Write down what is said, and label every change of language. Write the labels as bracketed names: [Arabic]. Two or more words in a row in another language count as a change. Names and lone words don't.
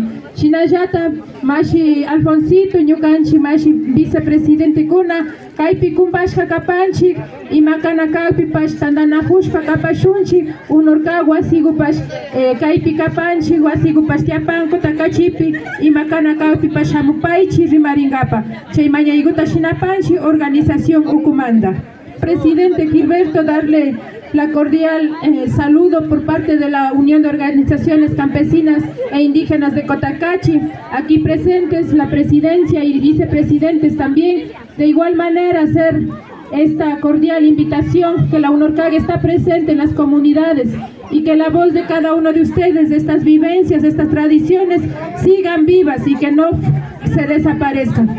[Quechua] Shinallata mashi Alfonsito ñukanchik mashi vicepresidente kuna kaypi kumpashka kapanchik imakana kaypi pash tandanakushpa kapashunchik unorka wasigupash kaypi kapanchik wasigupash tiapanko takachipi imakana kaypi pashamupaychik rimaringapa chay mañaykuta shinapanchik organización Ukumanda. [Spanish] Presidente Gilberto, darle la cordial saludo por parte de la Unión de Organizaciones Campesinas e Indígenas de Cotacachi, aquí presentes la presidencia y vicepresidentes también, de igual manera hacer esta cordial invitación que la UNORCAG está presente en las comunidades y que la voz de cada uno de ustedes, de estas vivencias, de estas tradiciones, sigan vivas y que no se desaparezcan.